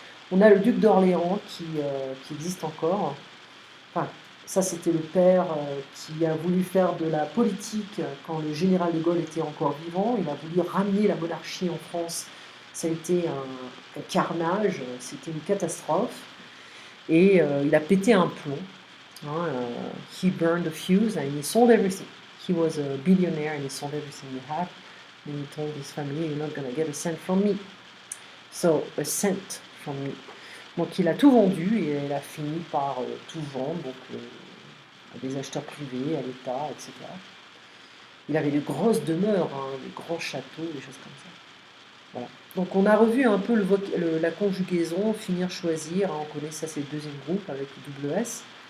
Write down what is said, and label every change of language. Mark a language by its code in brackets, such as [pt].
[fr] On a le duc d'Orléans qui existe encore. Enfin, ça c'était le père qui a voulu faire de la politique quand le général de Gaulle était encore vivant. Il a voulu ramener la monarchie en France. Ça a été un carnage, c'était une catastrophe. Et il a pété un plomb. [en] He burned the fuse and he sold everything. He was a billionaire and he sold everything he had. And he told his family, "You're not gonna get a cent from me." So, a cent from me. [fr] Donc il a tout vendu et il a fini par tout vendre, donc à des acheteurs privés, à l'État, etc. Il avait de grosses demeures, hein, de grands châteaux, des choses comme ça. Voilà. Donc on a revu un peu la conjugaison, finir, choisir, hein, on connaît ça, c'est le deuxième groupe avec le double S.